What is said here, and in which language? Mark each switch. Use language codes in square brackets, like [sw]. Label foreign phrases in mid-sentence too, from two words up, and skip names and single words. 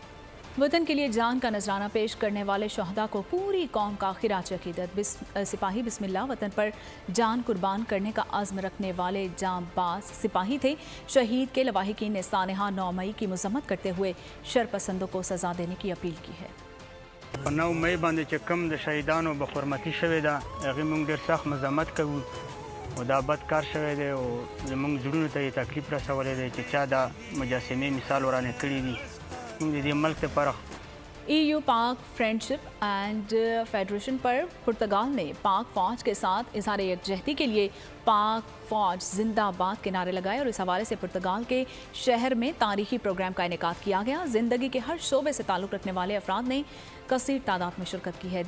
[ur] وطن کے لیے جان کا نذرانہ پیش کرنے والے شہدا کو پوری قوم کا خراج عقیدت. سپاہی بسم اللہ وطن پر جان قربان کرنے کا عزم رکھنے والے جانباز سپاہی تھے. شہید کے لواحقین نے سانحہ 9 مئی کی مذمت کرتے ہوئے شرپسندوں کو سزا دینے کی اپیل کی ہے. [ps] 9 मई बांधे چې کوم د شهیدانو بخورمتي شوې ده هغه موږ ډېر سخت مزاحمت کوو او دا بد کار شوی دی او زموږ زړونو ته یې تکلیف رسولی دی چې چا دا مجسمې مثال ورانه کړي دي. موږ د دې ملک لپاره [ur] EU پاک فرینڈشپ اینڈ فیڈریشن پر پرتگال نے پاک فوج کے ساتھ اظہار یکجہتی کے لیے پاک فوج زندہ باد کے نعرے لگائے اور اس حوالے سے پرتگال کے شہر میں تاریخی پروگرام کا انعقاد کیا گیا. زندگی کے ہر شعبے سے تعلق رکھنے والے افراد نے کثیر تعداد میں شرکت کی ہے.